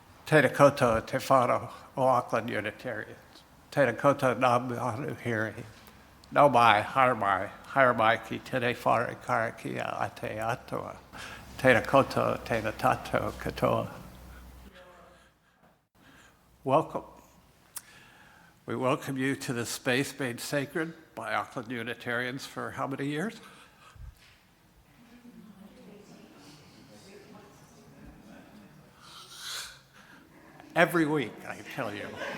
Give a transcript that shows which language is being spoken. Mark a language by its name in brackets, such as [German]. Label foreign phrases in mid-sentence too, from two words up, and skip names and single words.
[Māori] Tēnā koutou te whānau o Auckland Unitarians. Tēnā koutou nā muhanu hiri. No mai, haere mai ki tēnei whare karakia a te atua. Tēnā koutou, tēnā tātou katoa. [English] Welcome. We welcome you to this space made sacred by Auckland Unitarians for how many years? Every week, I tell you.